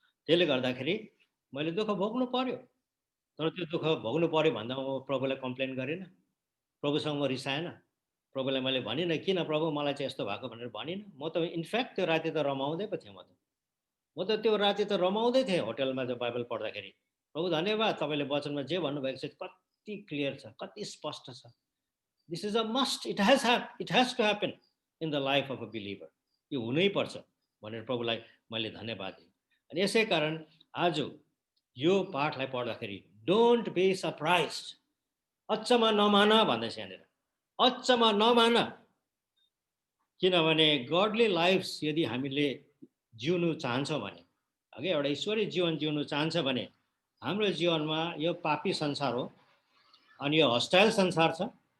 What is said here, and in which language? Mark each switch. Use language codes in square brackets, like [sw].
[ne] त्यसले गर्दाखेरि मैले दुःख भोग्नु पर्यो, तर त्यो दुःख भोग्नु पर्यो भन्दा म प्रभुलाई कम्प्लेन गरेन, प्रभुसँग म रिसाएन, प्रभुलाई मैले भनिनँ किन प्रभु मलाई चाहिँ यस्तो भएको भनेर भनिनँ। म त इनफ्याक्ट त्यो राति त रमाउँदै पो थिएँ। म त त्यो राति त रमाउँदै थिएँ होटेलमा जो बाइबल पढ्दाखेरि। प्रभु धन्यवाद, तपाईँले वचनमा जे भन्नुभएको छ कति क्लियर छ, कति स्पष्ट छ। [en] This is a must, it has to happen in the life of a believer. [ne] यो हुनैपर्छ भनेर प्रभुलाई मैले धन्यवाद दिएँ। अनि यसै कारण आज यो पाठलाई पढ्दाखेरि [en] don't be surprise, [ne] अचम्म नमान भन्दैछ यहाँनिर, अचम्म नमान। किनभने गडली लाइफ्स यदि हामीले जिउनु चाहन्छौँ भने, अघि एउटा ईश्वरीय जीवन जिउनु चाहन्छ भने हाम्रो जीवनमा यो पापी संसार हो अनि यो हस्टाइल संसार छ।